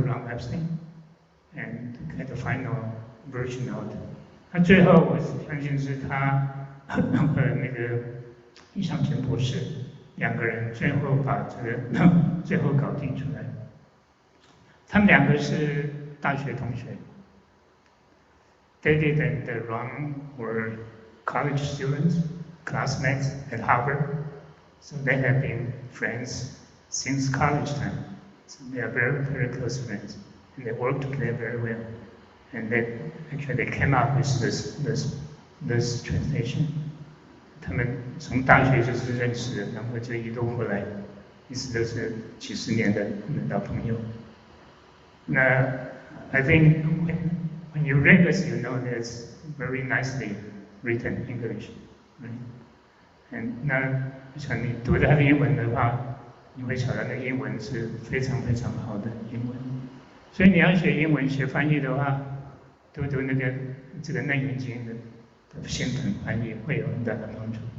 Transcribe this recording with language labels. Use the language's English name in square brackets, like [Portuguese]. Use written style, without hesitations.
[English] Ram Epstein and to get the final version out. [Chinese] 他最后我相信是他和那个易尚全博士2个人最后把这个最后搞定出来。他们2个是大学同学。 [English] David and Ram were college students, classmates at Harvard, so they have been friends since college time. So they are very, very close friends, and they work together very well. And they came up with this translation. [Chinese] 他们从大学就是认识的，然后就一路过来，一直都是几十年的老朋友。 [English] 那 I think when you read this, you know that it's very nicely written English, right? [Chinese] And 那像你读它的英文的话，你会晓得那英文是非常非常好的英文。所以你要学英文、学翻译的话，读那个这个《楞严经》的新本翻译会有很大的帮助。